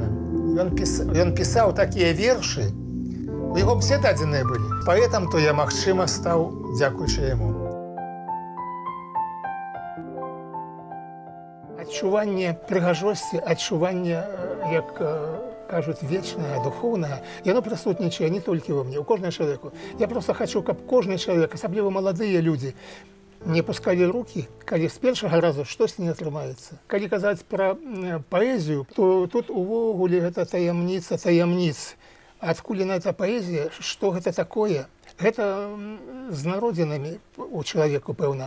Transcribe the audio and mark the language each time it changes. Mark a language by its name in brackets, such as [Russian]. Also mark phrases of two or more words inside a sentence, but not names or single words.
[Belarusian] Ён пісаў такія вершы, у яго все дадзеныя былі. Паэтам то я, магчыма, стаў дзякуючы яму. Адчуванне прыгажосці, адчуванне, як кажуть, [Russian] вечное, духовное, [Belarusian] яно присутнічае не толькі во мне, у кожнага чалавеку. Я просто хочу, каб кожны чалавек, асабліва маладыя людзі, не пускалі рукі, калі з першага разу штось не атрымаецца. Калі казаць пра паэзію, то тут увогуле гэта таямніца таямніц. Адкуль на эта паэзія, што гэта такое? Гэта з народзінамі у чалавеку, пэўна.